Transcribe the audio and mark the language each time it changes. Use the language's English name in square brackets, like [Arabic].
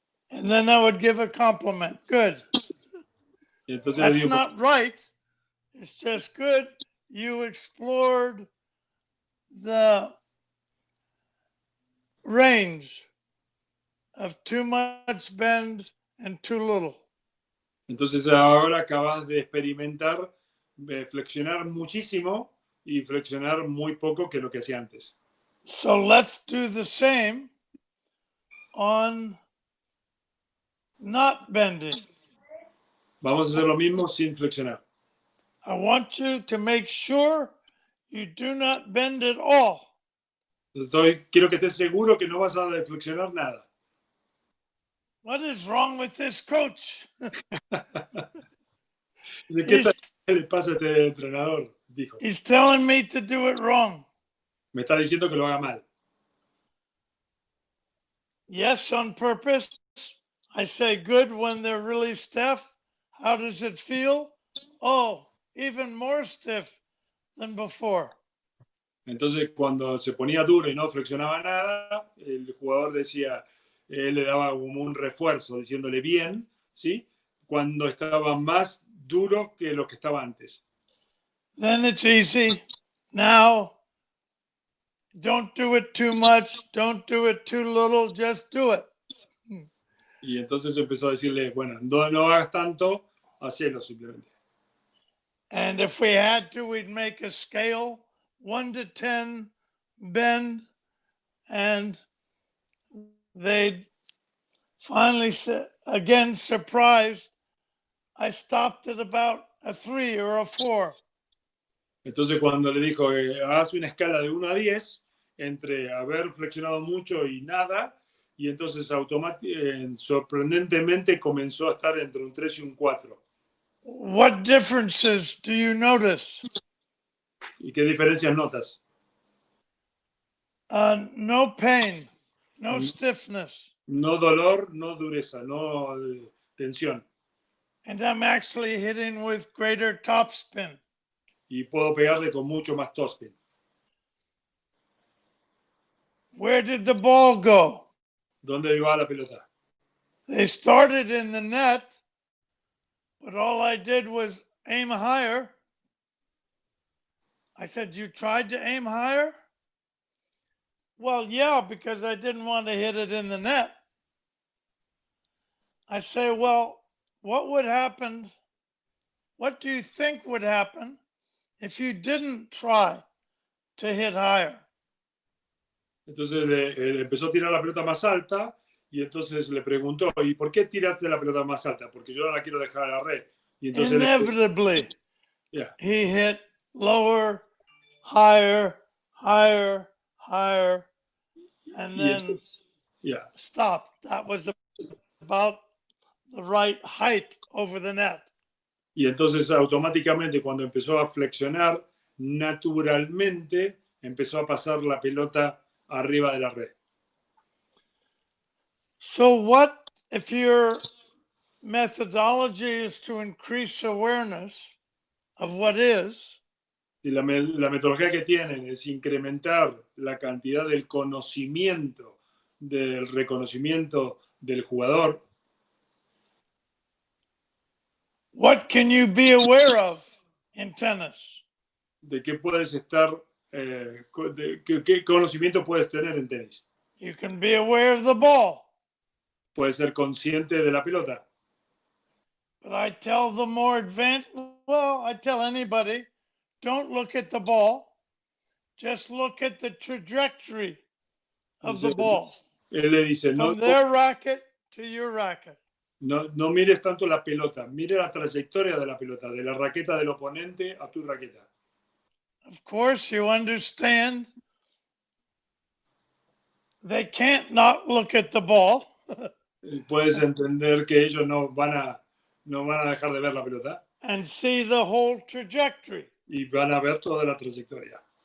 [English] And then I would give a compliment. Good. [Spanish] Y entonces le [English] That's [Spanish] digo, [English] not right. It's just good. You explored the range of too much bend and too little. [Spanish] entonces ahora acabas de experimentar flexionar muchísimo y flexionar muy poco que lo que hacía antes. [English] So let's do the same on not bending. [Spanish] Vamos a hacer lo mismo sin flexionar. [English] I want you to make sure you do not bend at all. [Spanish] Quiero que estés seguro que no vas a flexionar nada. [English] What is wrong with this coach? [Spanish] ¿Qué le pasa a este entrenador? Dijo. [English] He's telling me to do it wrong. [Spanish] Me está diciendo que lo haga mal. [English] Yes, on purpose. I say good when they're really stiff. How does it feel? Oh, even more stiff than before. [Spanish] Entonces, cuando se ponía duro y no flexionaba nada, el jugador decía, él le daba como un refuerzo, diciéndole bien, ¿sí? Cuando estaba más duro que lo que estaba antes. [English] Then it's easy. Now, don't do it too much. Don't do it too little. Just do it. [Spanish] Y entonces empezó a decirle, bueno, no hagas tanto, hacelo simplemente. [English] And if we had to, we'd make a scale, 1 to 10, bend, and they'd finally say, again, surprised, I stopped at about a 3 or a 4. [Spanish] Entonces cuando le dijo, haz una escala de 1 a 10, entre haber flexionado mucho y nada, y entonces sorprendentemente comenzó a estar entre un 3 y un 4. [English] What differences do you notice? [Spanish] ¿Y qué diferencias notas? [English] No pain, no stiffness. [Spanish] No dolor, no dureza, no tensión. [English] And I'm actually hitting with greater topspin. [Spanish] Y puedo pegarle con mucho más topspin. [English] Where did the ball go? [Spanish] ¿Dónde va la pelota? [English] They started in the net, but all I did was aim higher. I said, you tried to aim higher? Well, yeah, because I didn't want to hit it in the net. I say, well, what would happen? What do you think would happen if you didn't try to hit higher? [Spanish] Entonces empezó a tirar la pelota más alta y entonces le preguntó, ¿y por qué tiraste la pelota más alta? Porque yo no la quiero dejar a la red. Y entonces [English] Inevitably, he hit lower, higher, higher, higher, and then stopped. That was about the right height over the net. [Spanish] Y entonces automáticamente cuando empezó a flexionar, naturalmente empezó a pasar la pelota arriba de la red. [English] So what if your methodology is to increase awareness of what is? [Spanish] Si la metodología que tienen es incrementar la cantidad del conocimiento, del reconocimiento del jugador, [English] What can you be aware of in tennis? [Spanish] ¿de qué puedes estar, qué conocimiento puedes tener en tenis? [English] You can be aware of the ball. [Spanish] Puedes ser consciente de la pelota. [English] But I tell the more advanced, well, I tell anybody, don't look at the ball. Just look at the trajectory of the ball. [Spanish] Él le dice, [English] From their racket to your racket. [Spanish] no mires tanto la pelota, mire la trayectoria de la pelota, de la raqueta del oponente a tu raqueta. [English] Of course, you understand they can't not look at the ball. [Spanish] Puedes entender que ellos no van a dejar de ver la pelota [English] And see the whole trajectory. [Spanish] y van a ver toda la trayectoria.